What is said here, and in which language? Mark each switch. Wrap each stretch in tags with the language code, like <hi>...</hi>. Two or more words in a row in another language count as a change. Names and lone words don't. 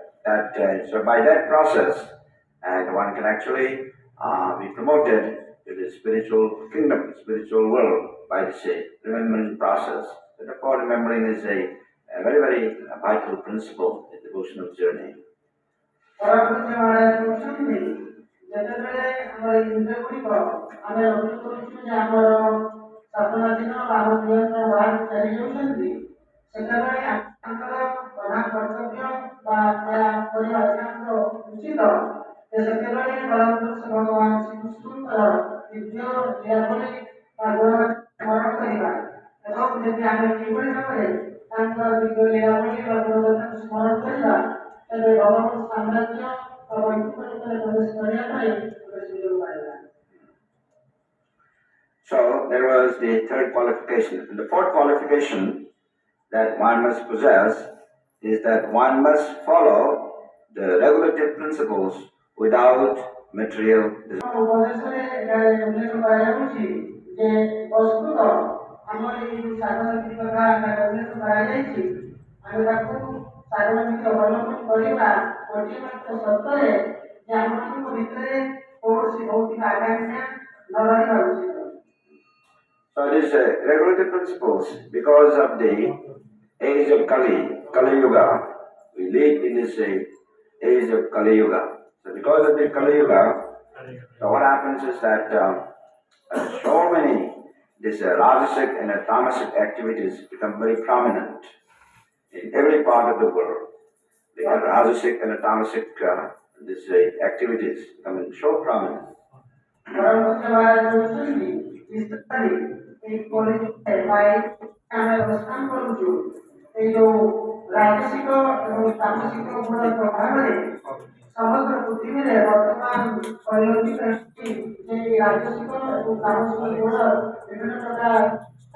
<en>That so by that process, and one can actually be promoted to the spiritual kingdom, spiritual world by this remembering process. So therefore, remembering is a very, very vital principle in the devotional journey.</en> <or>ପରବର୍ତ୍ତୀ ମହାରାଜ କହୁଛନ୍ତି ଯେତେବେଳେ ଆମର ଇନ୍ଦ୍ରିୟ ଗୁଡ଼ିକ ଆମେ ଲକ୍ଷ୍ୟ କରୁଛୁ ଯେ ଆମର ସାଧନା ଦିନ ବା ଆମ ନିୟନ୍ତ୍ରଣ ବାହାରକୁ ଚାଲି ଯାଉଛନ୍ତି ସେତେବେଳେ ତାଙ୍କର ପ୍ରଧାନ କର୍ତ୍ତବ୍ୟ ବା ଏହା କରିବା ଏକାନ୍ତ ଉଚିତ ଯେ ସେତେବେଳେ ପରମପୁରୁଷ ଭଗବାନ ଶ୍ରୀକୃଷ୍ଣଙ୍କର ଦିବ୍ୟ ଲୀଳାବଳୀ ବା ଗୁଣଗାନ ସ୍ମରଣ କରିବା ଏବଂ ଯଦି ଆମେ କିଭଳି ଭାବରେ ତାଙ୍କର ଦିବ୍ୟ ଲୀଳାବଳୀ ବା ଗୁଣଗାନକୁ ସ୍ମରଣ କରିବା ତେବେ ଭଗବାନ ସାମ୍ରାଜ୍ୟ ବା ବୈକୁଣ୍ଠ ଲୋକରେ ପ୍ରବେଶ କରିବା ପାଇଁ ଆମେ ସୁଯୋଗ ପାଇବା।</or> <en>So there was the third qualification. And the fourth qualification that one must possess is that one must follow the regulative principles without material desire.</en> <or>ଉପଦେଶରେ ଏଠାରେ ଉଲ୍ଲେଖ କରାଯାଉଛି ଯେ ପ୍ରସ୍ତୁତ ଆମର ଏହି ସାଧନୀତି କଥା ଉଲ୍ଲେଖ କରାଯାଇଛି ଆମେ ତାକୁ ସାଧନୀତି ଅବଲମ୍ବନ କରିବା ଗୋଟିଏ ମାତ୍ର ସର୍ତ୍ତରେ ଯେ ଆମମାନଙ୍କ ଭିତରେ କୌଣସି ଭୌତିକ ଆକାଂକ୍ଷା ନ ରହିବା ଉଚିତ।</or> <en>So it is regulative principles because of the age of Kali Yuga. We live in this age of Kali Yuga. So because of the Kali Yuga, so what happens is that so many this rajasic and tamasic activities become very prominent in every part of the world. The rajasic and tamasic this activities becoming so prominent.</en> <or>ପରମପୁରୁଷ ମହାରାଜ କହୁଛନ୍ତି ଇସ୍ତାରି ଏହି କଳିଯୁଗରେ ପାଇ ଆମେ ଅବସ୍ଥାନ କରୁଛୁ ଏଇ ଯୋଉ ରାଜସିକ ଏବଂ ତାମସିକ ଗୁଣର ପ୍ରଭାବରେ ସମଗ୍ର ପୃଥିବୀରେ ବର୍ତ୍ତମାନ ପରିଲକ୍ଷିତ ହେଉଛି ଯେ ରାଜସିକ ଏବଂ ତାମସିକ ଗୁଣ ବିଭିନ୍ନ ପ୍ରକାର</or>